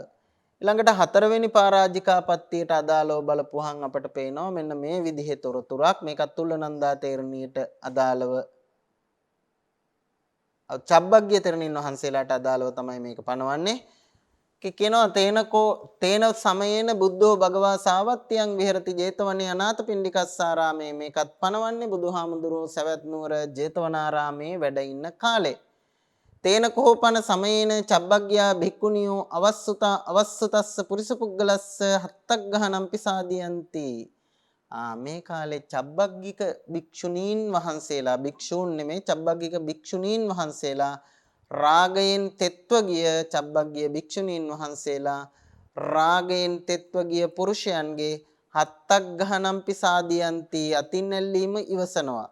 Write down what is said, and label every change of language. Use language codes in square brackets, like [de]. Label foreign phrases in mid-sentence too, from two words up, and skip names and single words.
[si] ඊළඟට හතරවෙනි පරාජිකාපත්තියට අදාළව බලපුවහන් අපට පේනවා මෙන්න මේ විදිහේ තොරතුරක්. මේකත් තුල්ලනන්දා තෙරණියට අදාළව චබ්බග්ගිය තෙරණින් වහන්සේලාට අදාළව තමයි මේක පනවන්නේ. [pi] කියනවා තේන සමයේන බුද්ධෝ භගවා සාවත්තියං විහෙරති ජේතවනේ අනාථපිණ්ඩිකස්සාරාමේ. [si] මේකත් පනවන්නේ බුදුහාමුදුරුවෝ සවැත් නුවර ජේතවනාරාමේ වැඩ ඉන්න කාලේ. [pi] තේන කෝපන සමයේන චබ්බග්ගයා භික්ඛුනියෝ අවස්සතස්ස පුරිස පුග්ගලස්ස හත්තක් ගහනම් පිසාදියන්ති. [si] මේ කාලේ චබ්බග්ගික භික්ෂුණීන් වහන්සේලා භික්ෂූන් නෙමේ චබ්බග්ගික භික්ෂුණීන් වහන්සේලා රාගයෙන් තෙත්ව ගිය චබ්බග්ගිය භික්ෂුණීන් වහන්සේලා රාගයෙන් තෙත්ව ගිය පුරුෂයන්ගේ [pi] හත්තක් ගහනම් පිසාදියන්ති [si] අතින් ඇල්ලීම ඉවසනවා.